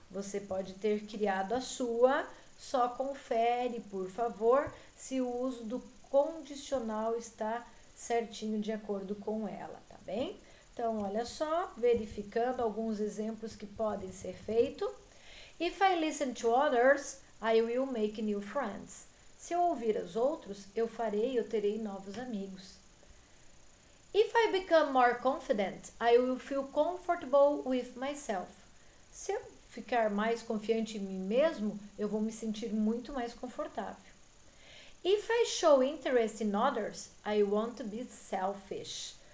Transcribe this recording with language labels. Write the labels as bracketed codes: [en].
[pt] Você pode ter criado a sua, só confere, por favor, se o uso do condicional está certinho de acordo com ela, tá bem? Então, olha só, verificando alguns exemplos que podem ser feitos. [en] If I listen to others, I will make new friends. [pt] Se eu ouvir os outros, eu terei novos amigos. [en] If I become more confident, I will feel comfortable with myself. [pt] Se eu ficar mais confiante em mim mesmo, eu vou me sentir muito mais confortável. [en] If I show interest in others, I want to be selfish.